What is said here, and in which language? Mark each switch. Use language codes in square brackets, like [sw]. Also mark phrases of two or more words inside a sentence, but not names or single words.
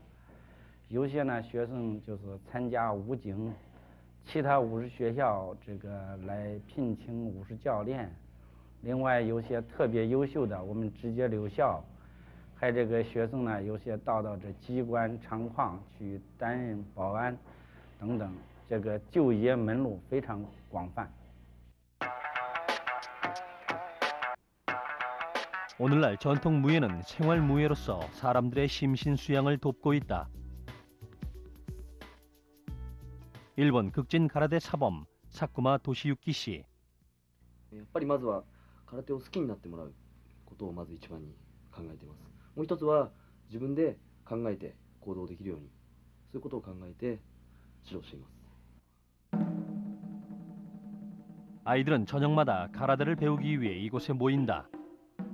[zh] 有些呢学生就是参加武警，其他武术学校这个来聘请武术教练。另外有些特别优秀的，我们直接留校。还这个学生呢，有些到这机关厂矿去担任保安等等，这个就业门路非常广泛。 [ko] 오늘날 전통 무예는 생활 무예로서 사람들의 심신 수양을 돕고 있다. 일본 극진 가라데 사범 사쿠마 도시유키 씨. [ja] やっぱりまずは空手を好きになってもらうことをまず一番に考えています。もう一つは自分で考えて行動できるように、そういうことを考えて指導しています。 [ko] 아이들은 저녁마다 가라데를 배우기 위해 이곳에 모인다.